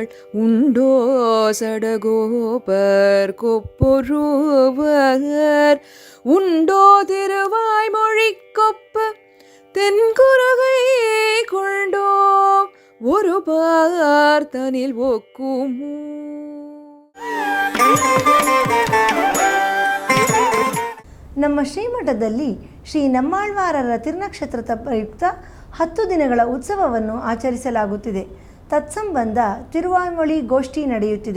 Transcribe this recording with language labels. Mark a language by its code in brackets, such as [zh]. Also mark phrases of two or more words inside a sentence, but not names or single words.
[ta] உண்டோ சடகோபர் கொப்பொருவர். உண்டோ திருவாய்மொழி கொப்ப தென்குருகை கொண்டோ ஒரு பார்த்தனில் ஒக்குமோ. [kn] ನಮ್ಮ ಶ್ರೀಮಠದಲ್ಲಿ ಶ್ರೀ ನಮ್ಮಾಳ್ವಾರರ ತಿರುನಕ್ಷತ್ರದ ಪ್ರಯುಕ್ತ 10 ದಿನಗಳ ಉತ್ಸವವನ್ನು ಆಚರಿಸಲಾಗುತ್ತಿದೆ. ತತ್ಸಂಬಂಧ ತಿರುವಾಯ್ಮೊಳಿ ಗೋಷ್ಠಿ ನಡೆಯುತ್ತಿದೆ.